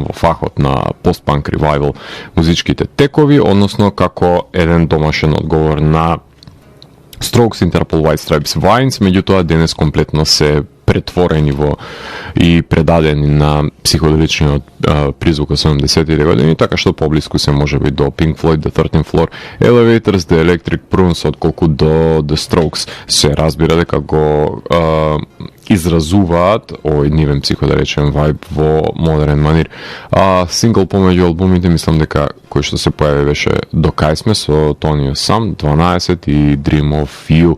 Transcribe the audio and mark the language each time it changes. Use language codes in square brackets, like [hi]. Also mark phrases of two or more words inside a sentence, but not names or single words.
[mk] во фахот на пост-панк ревайвал музичките текови, односно како еден домашен одговор на Strokes, Interpol, White Stripes, Vines, меѓутоа денес комплетно се претворени во и предадени на психоделичниот призвук од 70-тите години, така што поблиску се може би до Pink Floyd, The 13th Floor, Elevators, The Electric Prunes, отколку до The Strokes. Се разбира дека го изразуваат овој нивен психоделичен вајб во модерен манир. Сингл помеѓу албумите, мислам дека кој што се појави беше До кај сме со Тонио Сам, 12 и Dream of You.